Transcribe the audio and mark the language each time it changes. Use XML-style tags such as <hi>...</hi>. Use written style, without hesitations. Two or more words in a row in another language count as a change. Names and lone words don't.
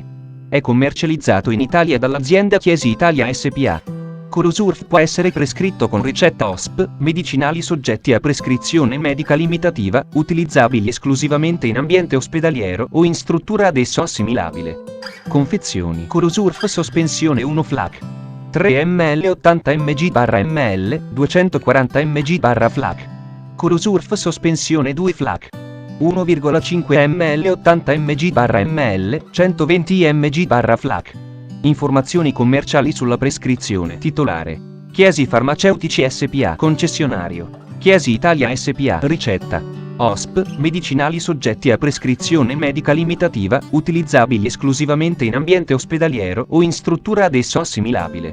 <it>È commercializzato in Italia dall'azienda Chiesi Italia SPA. Curosurf può essere prescritto con ricetta OSP, medicinali soggetti a prescrizione medica limitativa, utilizzabili esclusivamente in ambiente ospedaliero o in struttura ad esso assimilabile. Confezioni. Curosurf sospensione 1 FLAC. 3 ml 80 mg/ml, 240 mg/FLAC. Curosurf sospensione 2 FLAC. 1,5 ml 80 mg/ml, 120 mg/FLAC. Informazioni commerciali sulla prescrizione. Titolare: Chiesi Farmaceutici SPA. Concessionario: Chiesi Italia SPA. Ricetta: OSP, medicinali soggetti a prescrizione medica limitativa, utilizzabili esclusivamente in ambiente ospedaliero o in struttura ad esso assimilabile.</it>